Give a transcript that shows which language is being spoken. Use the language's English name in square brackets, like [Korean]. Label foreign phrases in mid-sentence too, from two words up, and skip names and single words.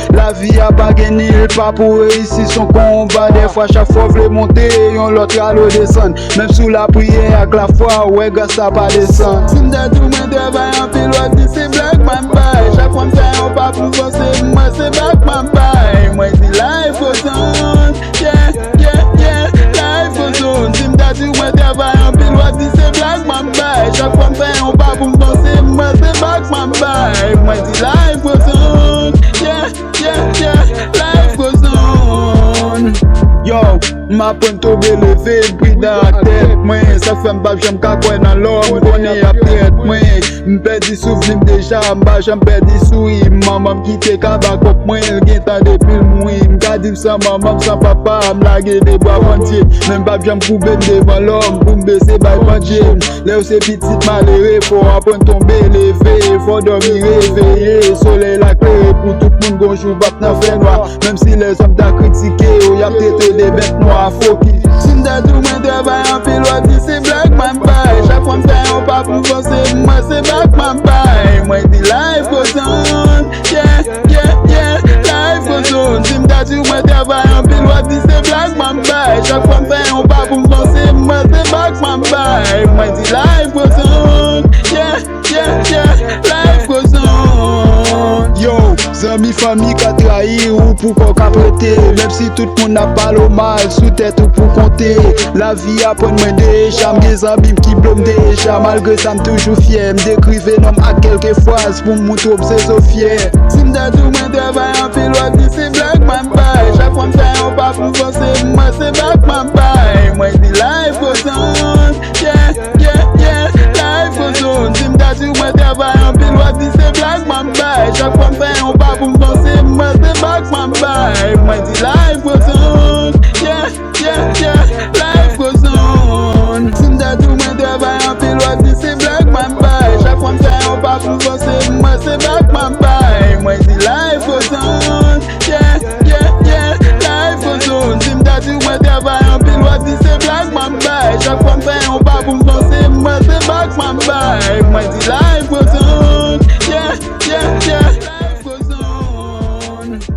[Haitian Creole] Lavi a pa gen nil pa pou reyisi, se yon konba. Defwa, chak fwa vle monte, yon lòt ralo desann. Menm sou la priyè ak la fwa, wè, gras sa pa desann. Si m te di mwen travay anpil, wè di se blag man bay. Chak fwa m fè yon pa pou avanse, mwen se bak man bay. Mwen di [English] life goes on, yeah, yeah, yeah, life goes on. [Haitian Creole] Si m te di mwen travay anpil, wè di se blag man bay. Chak fwa m fè yon pa pou avanse, mwen se bak man bay. Mwen di [English] life goes on, yeah, yeah, yeah, life goes on. [Haitian Creole] Yo, m aprann tonbe, leve, m pri nan tèt mwen. Sa fè m pa janm ka kwè nan lò, m konnen ap tèt mwen. M pèdi souvni m deja, m pa janm pèdi souri. Manman m kite kabak ap mwen, l gen tan depi l mouri. M ka di m san manman, m san papa, m lage de bwa bondye. Men m pa janm koube devan lòm, pou m bese bay bondye. Lè ou se pitit malere, fò aprann tonbe, leve, fò dòmi, reveye. Solèy la klere pou tout moun, gon jou v ap nan fè nwa. Menm si lè zòm ta kritike, ou y ap trete de bèt nwa, fokis. Si m te di mwen travay anpil, wè di se blag man bay. Chak fwa m fè yon pa pou avanse, mwen se bak man bay. Mwen di [English] life goes on, yeah, yeah, yeah, life goes on. [Haitian Creole] Si m te di mwen travay anpil, wè di se blag man bay. Chak fwa m fè yon pa pou avanse, mwen se bak man bay. Mwen di [English] life goes on, yeah, yeah, yeah, life goes on. [Haitian Creole] Yo, zanmi fanmi ka trahi ou pou kon ka prete. Menm si tout moun ap pale mal, sou tèt ou pou konte. Lavi aprann mwen deja, m gen zanmi ki blò m deja. Malgre sa, m toujou fyè, m dekrive nòm ak kèlke fraz pou m montre m se zo fyè. Si m te di mwen travay anpil, wè di se blag man bay. Chak fwa m fè yon pa pou avanse, mwen se bak man bay. Mwen di [English] life goes on, yeah, yeah, yeah, life goes on. [Haitian Creole] Si m te di mwen travay anpil, wè di se blag man bay. Chak fwa m fè yon pa pou avanse, mwen se bak man bay. Mwen di [English] life goes on, yeah, yeah, yeah, life goes on. [Haitian Creole] Si m te di mwen travay anpil, wè di se blag man bay. Chak fwa m fè yon pa pou avanse, mwen se bak man bay. Mwen di [English] life goes on, yeah, yeah, yeah, life goes on. [Haitian Creole] Si m te di mwen travay anpil, wè di se blag man bay. Chak fwa m fè yon pa pou avanse, mwen se bak man bay. Mwen di [English] life goes on, yeah, yeah, yeah, life goes on.